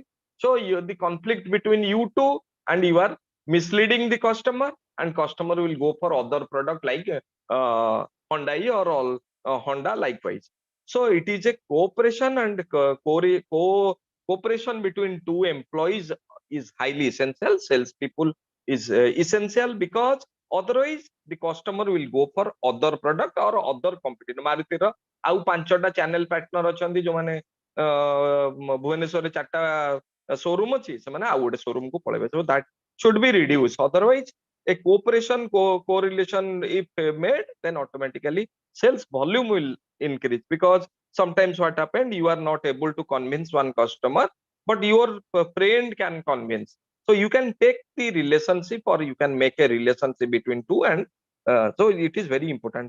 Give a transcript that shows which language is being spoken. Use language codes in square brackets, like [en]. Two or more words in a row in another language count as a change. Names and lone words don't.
[en] So the conflict between you two, and you are misleading the customer, and customer will go for other product like Hyundai or all Honda likewise. So it is a cooperation, and cooperation between two employees is highly essential. Sales people is essential, because otherwise the customer will go for other product or other competitor. [or] Maruti ର ଆଉ 5ଟା [en] channel partner [or] ଅଛନ୍ତି, ଯୋଉମାନେ ଭୁବନେଶ୍ୱରରେ 4ଟା showroom ଅଛି, ସେମାନେ ଆଉ ଗୋଟେ showroom କୁ ପଳେଇବେ. [en] So that should be reduced. Otherwise a cooperation correlation if made, then automatically sales volume will increase. Because sometimes what happened, you are not able to convince one customer, but your friend can convince. So you can take the relationship, or you can make a relationship between two, and so it is very important.